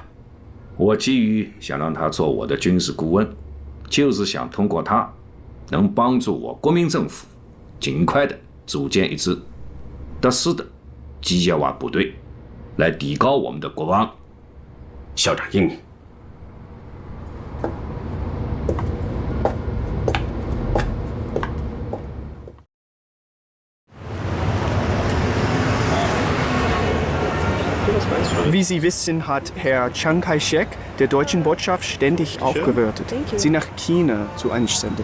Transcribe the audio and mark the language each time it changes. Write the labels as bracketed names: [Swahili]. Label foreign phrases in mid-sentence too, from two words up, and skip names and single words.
[Chinese] 我急于想让他做我的军事顾问，就是想通过他，能帮助我国民政府尽快的组建一支得势的机械化部队，来提高我们的国防。校长英明。 [German] Wie Sie wissen, hat Herr Chiang Kai-shek der deutschen Botschaft ständig aufgewartet, sie nach China zu einsenden.